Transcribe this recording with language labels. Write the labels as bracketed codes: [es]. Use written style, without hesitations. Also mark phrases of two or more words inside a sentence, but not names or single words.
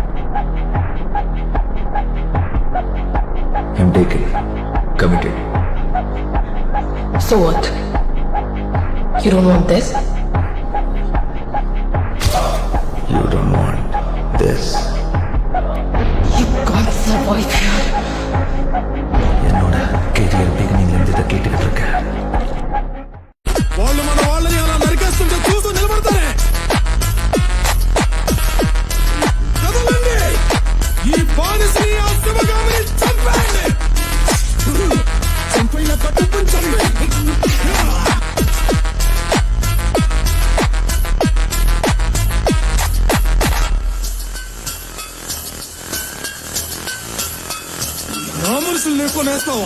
[en] I'm taken. Committed. So what? You don't want this? You don't want this. You can't survive here. [ta] என்னோட [en] career beginning [ta] இருந்து இதை கேட்டுக்கிட்டு இருக்கேன். [te] వాళ్ళు మన వాళ్ళని అలా నరికేస్తుంటే చూస్తూ నిలబడతారే. కదలండి, ఈ బానిసని ఆ శివగామిని చంపండి. చంపైన కట్టుకుని చంపండి. రామర్సులు లేకొనేస్తావా?